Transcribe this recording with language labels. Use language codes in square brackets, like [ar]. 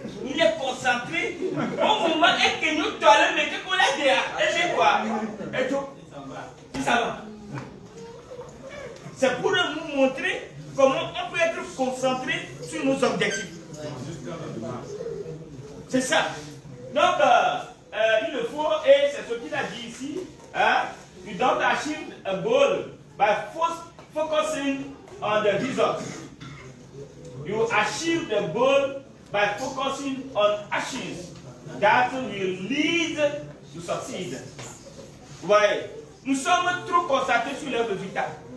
[fr] Il est concentré. Au moment où il nous toile, mais qu'est-ce qu'on a dit? Et c'est quoi? Et tout. Il s'en va. C'est pour nous montrer comment on peut être concentré sur nos objectifs. C'est ça. Donc, il le faut, et c'est ce qu'il a dit ici. [en] You don't achieve a goal by focusing on the results. You achieve the goal by focusing on actions that will lead to succeed. [fr] Vous voyez, nous sommes trop concentrés sur les résultats.